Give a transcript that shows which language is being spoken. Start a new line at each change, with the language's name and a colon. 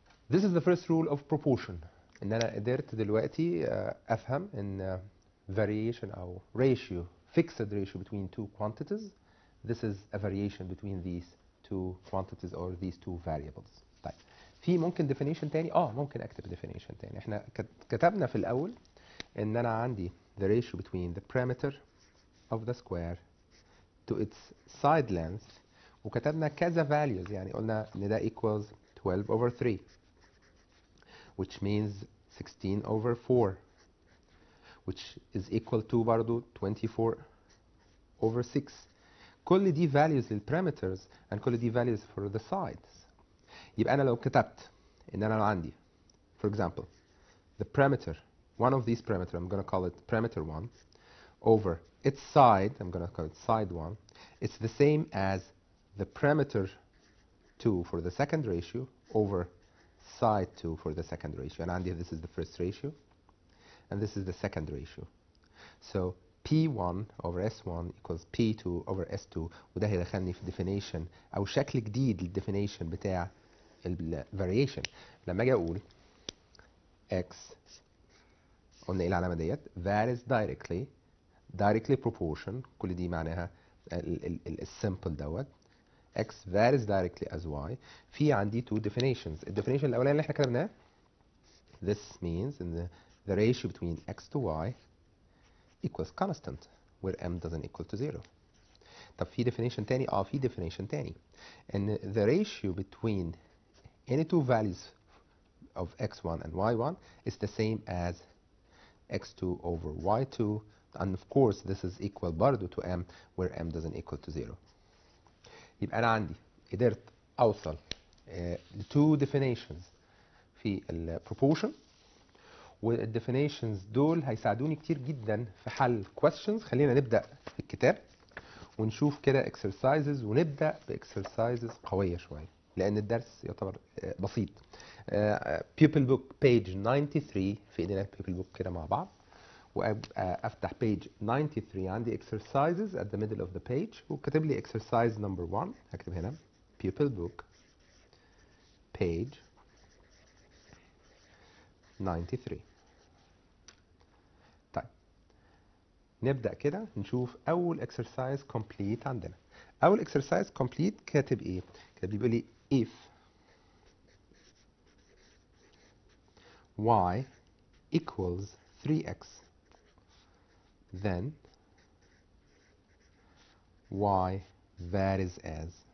English: This is the first rule of proportion.
Arabic: ان انا قدرت دلوقتي افهم ان
English: variation او ratio, fixed ratio between two quantities, this is a variation between these two quantities or these two variables.
Arabic: طيب في ممكن definition تاني؟ ممكن اكتب definition تاني. احنا كتبنا في الاول ان انا عندي
English: the ratio between the perimeter of the square to its side length،
Arabic: وكتبنا كذا values، يعني قلنا ان ده
English: equals 12 over 3 which means 16 over 4 which is equal to
Arabic: برضو
English: 24 over 6.
Arabic: كل دي
English: values للparameters and كل دي values for the sides.
Arabic: يبقى أنا لو كتبت إن أنا لو عندي
English: for example the parameter, one of these parameters, I'm going to call it parameter 1, over its side, I'm going to call it side 1, it's the same as the parameter 2 for the second ratio over side 2 for the second ratio. And
Arabic: عندي
English: this is the first ratio and this is the second ratio. So P1 over S1 equals P2 over S2،
Arabic: وده هيدخلني في definition أو شكل جديد للديفينيشن بتاع ال variation. لما أجي أقول X، قلنا إيه العلامة ديت؟ varies directly proportion، كل دي معناها السمبل دوت.
English: X varies directly as Y.
Arabic: في عندي
English: two definitions.
Arabic: الديفينيشن الأولاني اللي احنا كتبناه
English: this means in the ratio between X to Y equals constant where M doesn't equal to 0.
Arabic: طب في definition تاني؟ في definition تاني ان
English: the ratio between any two values of X1 and Y1 is the same as X2 over Y2, and of course this is equal
Arabic: برضو
English: to M where M doesn't equal to 0.
Arabic: يبقى أنا عندي قدرت أوصل ل two definitions في ال proportion، وال definitions دول هيساعدوني كتير جدا في حل questions. خلينا نبدأ في الكتاب ونشوف كده exercises، ونبدأ ب exercises قوية شوية لأن الدرس يعتبر بسيط.
English: pupil book page 93،
Arabic: في إيدينا
English: pupil book
Arabic: كده مع بعض، وابقى افتح
English: page 93 عندي exercises at the middle of the page،
Arabic: وكاتب لي
English: exercise number 1.
Arabic: هكتب هنا
English: pupil book page 93.
Arabic: طيب نبدأ كده نشوف أول exercise complete عندنا. أول exercise complete كاتب إيه؟ كاتب بيقول لي
English: if y equals 3x then y varies as.